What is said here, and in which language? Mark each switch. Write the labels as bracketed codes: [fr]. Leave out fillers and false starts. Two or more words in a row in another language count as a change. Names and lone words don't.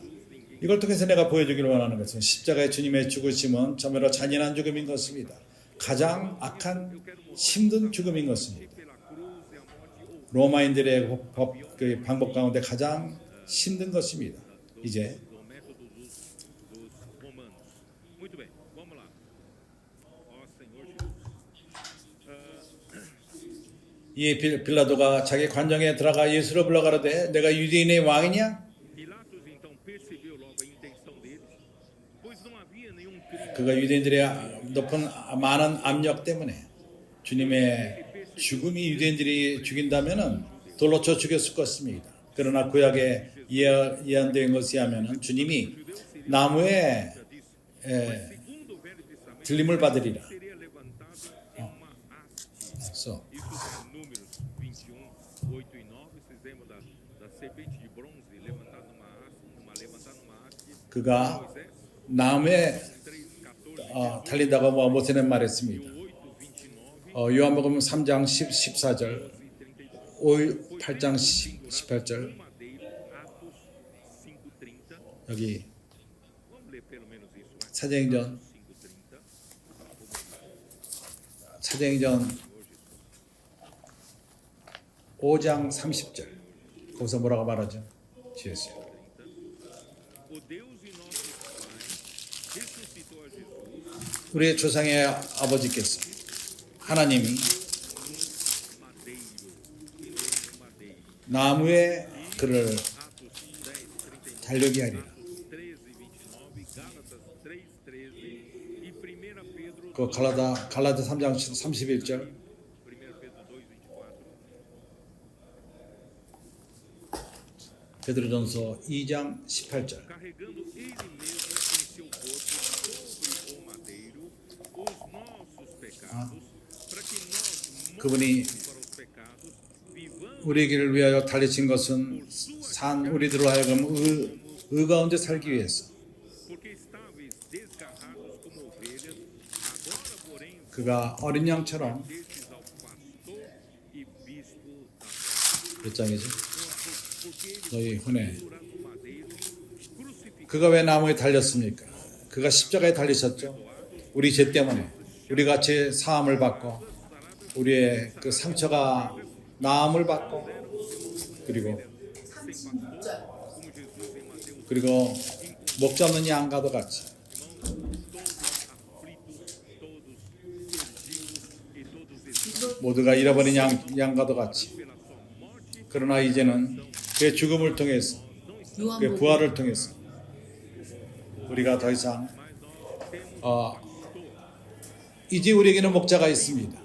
[ko] 이걸 통해서 내가 보여주기를 원하는 것은 십자가의 주님의 죽으심은 참으로 잔인한 죽음인 것입니다. 가장 악한 힘든 죽음인 것입니다. 로마인들의 그 방법 가운데 가장 힘든 것입니다. 이제 [pt] Do método dos romanos. Muito bem, vamos lá. Ó Senhor Jesus. [ko] 이 빌라도가 자기 관정에 들어가 예수를 불러가로되 내가 유대인의 왕이냐? [pt] Pilatos então percebeu logo a intenção deles, pois não havia nenhum crime. [ko] 그가 유대인들의 많은 압력 때문에 주님의 죽음이 유대인들이 죽인다면은 돌로 쳐 죽였을 것입니다. 그러나 구약에 예언된 것이 하면은 주님이 나무에 [pt] Segundo o Velho Testamento, [ko] 들림을 받으리라. [pt] seria levantado em uma haste. [ko] 그래서 [pt] Isso está em Números 21, 8 e 9. Vocês lembram da serpente de bronze levantada numa haste? [ko] 그가 Moisés, 나무에 3, 14, 달린다고 모세는 말했습니다. 8, 29. 요한복음 3장 14절, 8장 18절, 여기 [pt] Vamos ler pelo menos isso aqui. [ko] 사도행전 5:30. 사도행전 5장 30절 거기서 뭐라고 말하죠? 주였어요. [pt] O Deus e nosso Pai ressuscitou a Jesus [ko] 우리의 조상의 아버지께서 하나님이 [pt] madeiro e no madeiro. [ko] 나무에 그를 [pt] Atos 10:39, [ko] 달려게 하리라. [pt] Atos 13:29, Gálatas 3:13 e 1 Pedro [ko] 그 갈라디 3장 31절 [pt] 1 Pedro 2:24. [ko] 베드로전서 2장 18절 [pt] Carregando ele mesmo em seu corpo sobre o madeiro os nossos pecados, para que nós [ko] 그분이 [pt] para os pecados vivamos [ko] 우리 길을 위하여 달리신 것은 산 우리들로 하여금 의 가운데 살기 위해서 [pt] porque estáveis desgarrados como ovelhas, agora porém [ko] 그가 어린 양처럼 [pt] destes ao pastor e bispo da [ko] 몇 장이죠? [pt] porque ele [ko] 너희 혼에 [pt] durante o madeiro crucificado [ko] 그가 왜 나무에 달렸습니까? 그가 십자가에 달리셨죠. 우리 죄 때문에 우리 같이 사함을 받고 우리의 그 상처가 나음을 받고 그리고 그리고 목자 없는 양과도 같이 모두가 잃어버린 양과도 같이 그러나 이제는 그의 죽음을 통해서 그의 부활을 통해서 우리가 더 이상 이제 우리에게는 목자가 있습니다.